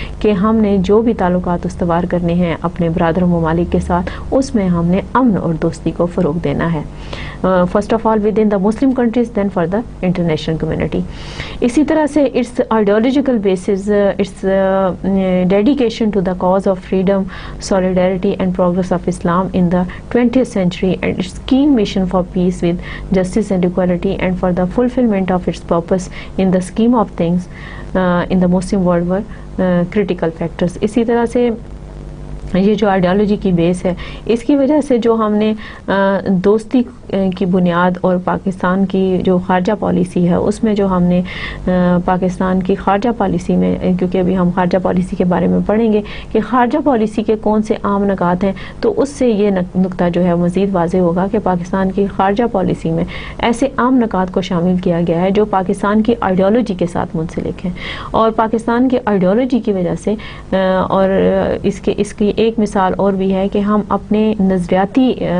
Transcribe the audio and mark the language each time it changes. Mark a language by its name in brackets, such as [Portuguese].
[Urdu] کہ ہم نے جو بھی تعلقات استوار کرنے ہیں اپنے برادر ممالک کے ساتھ، اس میں ہم نے امن اور دوستی کو فروغ دینا ہے، [English] First of all within the Muslim countries, then for the international community. [Urdu] اسی طرح سے [English] Its ideological bases, its dedication to the cause of freedom, solidarity and progress of Islam in the 20th century and its keen mission for peace with justice and equality and for the fulfillment of its purpose in the scheme of things in the Muslim world were critical factors. [Urdu] اسی طرح سے یہ جو ideology کی بیس ہے اس کی وجہ سے جو ہم نے دوستی کی بنیاد اور پاکستان کی جو خارجہ پالیسی ہے اس میں جو ہم نے پاکستان کی خارجہ پالیسی میں، کیونکہ ابھی ہم خارجہ پالیسی کے بارے میں پڑھیں گے کہ خارجہ پالیسی کے کون سے عام نکات ہیں، تو اس سے یہ نقطہ جو ہے مزید واضح ہوگا کہ پاکستان کی خارجہ پالیسی میں ایسے عام نکات کو شامل کیا گیا ہے جو پاکستان کی آئیڈیالوجی کے ساتھ منسلک ہیں، اور پاکستان کی آئیڈیالوجی کی وجہ سے اور اس کی ایک مثال اور بھی ہے کہ ہم اپنے نظریاتی